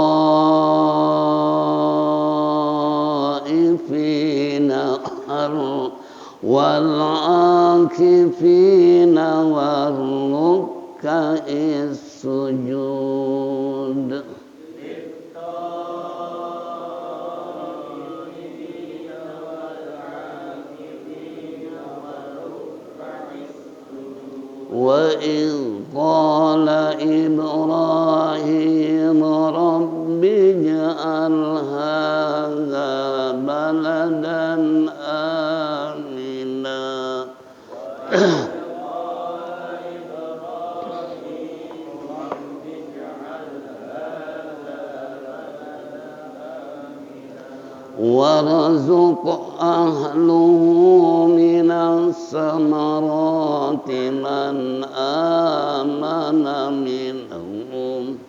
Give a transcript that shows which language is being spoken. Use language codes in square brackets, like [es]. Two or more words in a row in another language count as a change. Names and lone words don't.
[ar] للطائفين عاكفين والركع السجود. وإذ قال إبراهيم رب اجعل هذا بلدا آمنا. وارزق أهله من الثمرات من آمن منهم